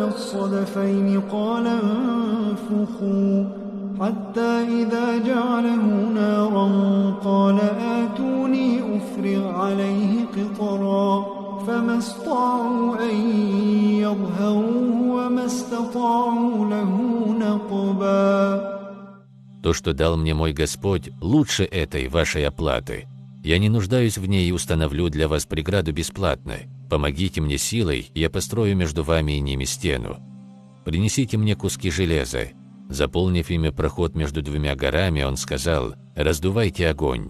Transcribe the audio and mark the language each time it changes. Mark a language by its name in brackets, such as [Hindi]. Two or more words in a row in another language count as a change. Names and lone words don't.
[Arabic] الصدفين قال انفخوا حتى إذا جعله نارا قال آتوني أفرغ عليه قطرا فما استطاعوا أن يظهروه وما استطاعوا له نقبا. [Russian] То, что дал мне мой Господь, лучше этой вашей оплаты. Я не нуждаюсь в ней и установлю для вас преграду бесплатно. Помогите мне силой, я построю между вами и ними стену. Принесите мне куски железа. Заполнив ими проход между двумя горами, он сказал: раздувайте огонь.